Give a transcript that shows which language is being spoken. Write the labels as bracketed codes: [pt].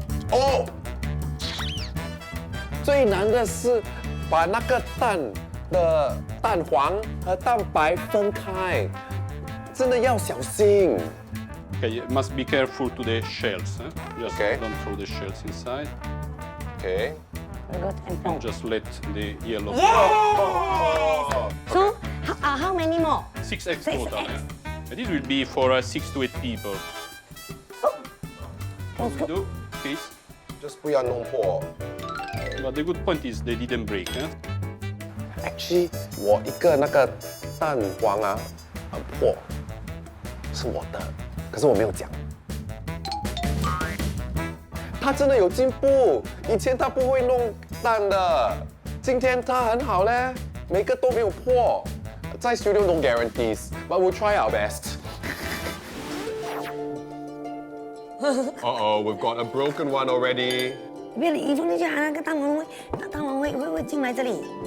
[zh] 哦，最难的是把那个蛋的蛋黄和蛋白分开，真的要小心。 [en] Okay, you must be careful to the shells. Just Okay. don't throw the shells inside. OK， Very good and brown. Just let the yellow. Yes. So how many more? 6 eggs Six total. eggs. And this will be for 6 to 8 people. Let's go. Do, please. [zh] just 不要弄破。 [en] But the good point is they didn't break. [zh] Actually，我一个那个蛋黄啊很破，是我的，可是我没有讲。他真的有进步，以前他不会弄蛋的，今天他很好嘞，每个都没有破。 [en] 在 studio no guarantees, but we'll try our best. Uh-oh, we've got a broken one already. [zh] 别理，放进去，那个蛋黄会进来这里。